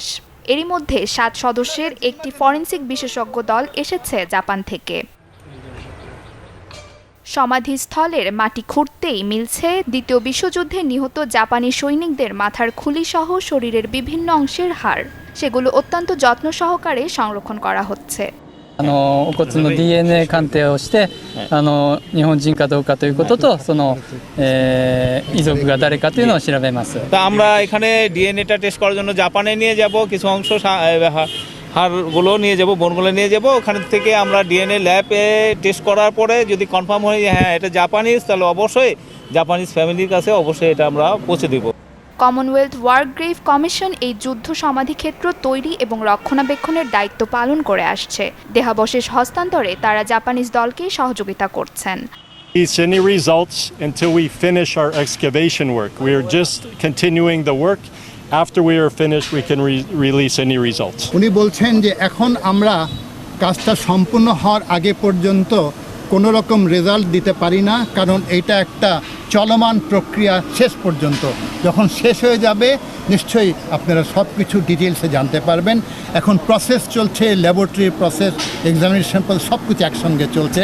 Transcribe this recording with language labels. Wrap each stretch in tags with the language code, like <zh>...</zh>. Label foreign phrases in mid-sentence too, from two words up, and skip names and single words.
<bn>এরই মধ্যে ৭ সদস্যের একটি ফরেনসিক বিশেষজ্ঞ দল এসেছে জাপান থেকে। সমাধিস্থলের মাটি খুঁড়তেই মিলছে দ্বিতীয় বিশ্বযুদ্ধে নিহত জাপানি সৈনিকদের মাথার খুলিসহ শরীরের বিভিন্ন অংশের হাড়। সেগুলো অত্যন্ত যত্ন সহকারে সংরক্ষণ করা হচ্ছে।</bn> <ja>お骨の DNA 鑑定をして日本人かどうかということと遺族が誰かというのを調べます。</ja> <bn>তা আমরা এখানে</bn> <en>DNA-ta test</en> <bn>করার জন্য জাপানে নিয়ে যাব, কিছু অংশ হাড়গুলো নিয়ে যাব, বোনগুলো নিয়ে যাব। ওখান থেকে আমরা</bn> <en>DNA labe</en> <bn>টেস্ট করার পরে যদি কনফার্ম হয় যে হ্যাঁ এটা জাপানিজ, তাহলে অবশ্যই</bn> <en>Japanese familyr</en> <bn>কাছে অবশ্যই এটা আমরা পৌঁছে দেব। কমনওয়েলথ ওয়ার গ্রেভ কমিশন এই যুদ্ধ সমাধিক্ষেত্র তৈরি এবং রক্ষণাবেক্ষণের দায়িত্ব পালন করে আসছে। দেহাবশেষ হস্তান্তরে তারা জাপানিজ দলকে সহযোগিতা করছেন।</bn> <en>Any results until we finish our excavation work. We are just continuing the work. After we are finished, we can release any results.</en> <bn>উনি বলছেন যে এখন আমরা কাজটা সম্পূর্ণ হওয়ার আগে পর্যন্ত কোনো রকম রেজাল্ট দিতে পারি না, কারণ এটা একটা চলমান প্রক্রিয়া। শেষ পর্যন্ত যখন শেষ হয়ে যাবে নিশ্চয়ই আপনারা সব কিছু ডিটেলসে জানতে পারবেন। এখন প্রসেস চলছে,</bn> <en>laboratory process,</en> <bn>এক্সামিনেশন সব কিছু একসঙ্গে চলছে।</bn>